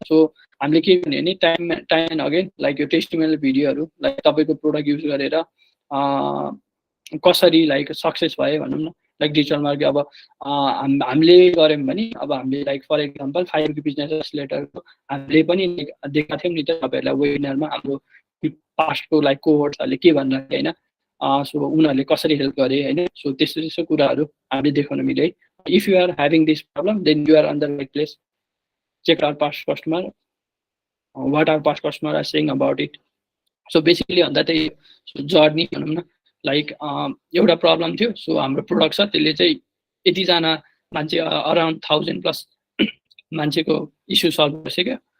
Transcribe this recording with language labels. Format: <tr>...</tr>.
<ne>So हामीले के गर्ने भने टाइम एन्ड अगेन लाइक यो टेस्टिमोनियल भिडियोहरू लाइक तपाईँको प्रोडक्ट युज गरेर कसरी लाइक सक्सेस भयो भनौँ न, लाइक डिजिटल मार्केट। अब हामीले गऱ्यौँ भने अब हामीले लाइक फर इक्जाम्पल 5 बिजनेस एक्सेलरेटरको हामीले पनि देखाएको थियौँ नि त तपाईँहरूलाई वेबिनारमा, हाम्रो पास्टको लाइक कोहोर्ट्सहरूले के भनिरहेको होइन, सो उनीहरूले कसरी हेल्प गरे होइन। सो त्यस्तो त्यस्तो कुराहरू हामीले देखाउन मिल्यो है।</ne> <en>If you are having this problem then you are on the right place. Check our past customer, what our past customer are saying about it.</en> <ne>So basically भन्दा त्यही जर्नी भनौँ न, लाइक एउटा प्रब्लम थियो, सो हाम्रो product छ त्यसले चाहिँ यतिजना मान्छे अराउन्ड 1000+ मान्छेको इस्यु सल्भ गरिसक्यो।</ne>